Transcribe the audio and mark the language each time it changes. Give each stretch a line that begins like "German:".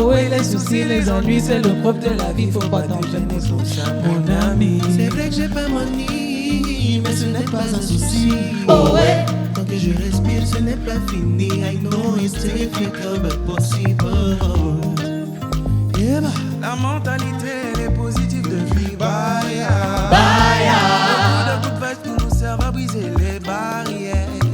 French: Les soucis, les ennuis, c'est le propre de la vie, faut pas t'enchaîner sur ça, mon ami. C'est vrai que j'ai pas mon nid, mais ce n'est pas un souci. Oh ouais. Tant que je respire, ce n'est pas fini.
English: I know it's difficult but possible. Yeah.
French: La mentalité elle est positive depuis Baya. Beaucoup de coups de vache qui nous servent à briser les barrières.